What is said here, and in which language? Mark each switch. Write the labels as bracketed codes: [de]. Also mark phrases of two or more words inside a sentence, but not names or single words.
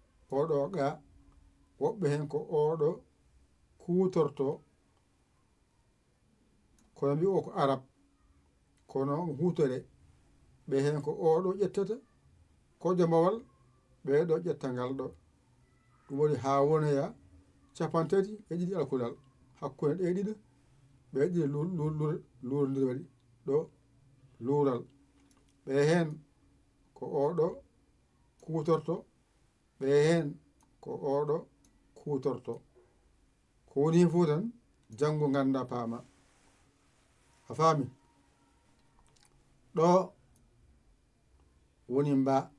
[ff] O ɗo gaa, woɓɓe heen ko o ɗo kuutorto, kono mbi o ko Arab, kono hutore. Ɓe heen ko o ɗo ƴettata, ko jomawal, ɓe ɗo ƴetta ngal ɗo. Ɗum waɗi haa wonoya cappanɗe tati e ɗiɗi alkulal. Hakkunde ɗe ɗiɗo, ɓe ɗiɗo lu-, lu-, lu-, luurondir waɗi. Ɗo luural. Ɓe heen ko o ɗo kuutorto, ɓe heen ko o ɗo kuutorto. Ko woni fuu tan, janngo ngannda paama. A faami? Ɗo woni mba.